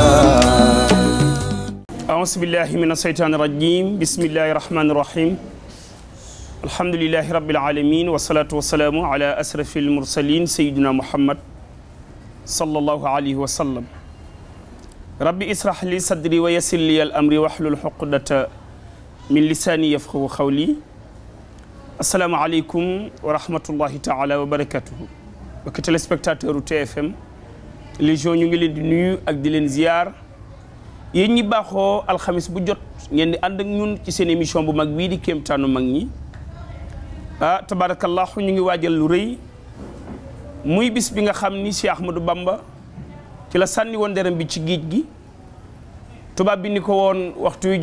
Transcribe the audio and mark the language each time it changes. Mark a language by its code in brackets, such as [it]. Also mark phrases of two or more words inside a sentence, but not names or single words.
[ar] أعوذ بالله من الشيطان الرجيم بسم الله الرحمن الرحيم الحمد لله رب العالمين والصلاة والسلام على أشرف المرسلين سيدنا محمد صلى الله عليه وسلم ربي اسرح لي صدري ويسر لي الأمر واحلل عقدة من لساني يفقهوا قولي السلام عليكم ورحمة الله تعالى وبركاته [wo] mbokki téléspectateur TFM Légion ñu ngi leen di nuyu ak di leen ziar yéen ñi baaxoo alxamis bu jot ngeen di ànd ak ñun ci seen émission bu mag bii di kéemtaanu mag ñi tabarakallahu ñu ngi waajal lu rëy muy bis bi nga xam ni Cheikh Ahmadou Bamba ci la sànni woon deram bi ci géej gi tubaab bi ni ko woon waxtu wi